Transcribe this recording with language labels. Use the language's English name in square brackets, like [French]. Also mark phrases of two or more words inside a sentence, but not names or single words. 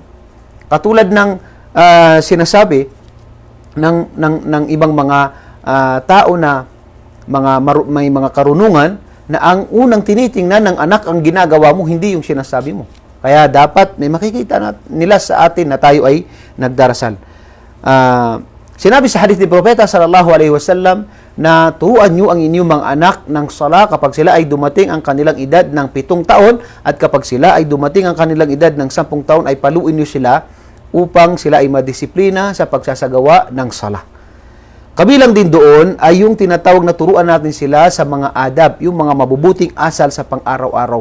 [Filipino] Katulad ng sinasabi ng ibang mga tao na may mga karunungan, na ang unang tinitingnan ng anak ang ginagawa mo, hindi yung sinasabi mo. Kaya dapat may makikita nila sa atin na tayo ay nagdarasal. Sinabi sa hadith ni Propeta [Arabic] صلى الله عليه وسلم [Filipino] na turuan nyo ang inyong mga anak ng sala kapag sila ay dumating ang kanilang edad ng 7 taon, at kapag sila ay dumating ang kanilang edad ng 10 taon ay paluin nyo sila upang sila ay madisiplina sa pagsasagawa ng sala. Kabilang din doon ay yung tinatawag na turuan natin sila sa mga adab, yung mga mabubuting asal sa pang-araw-araw.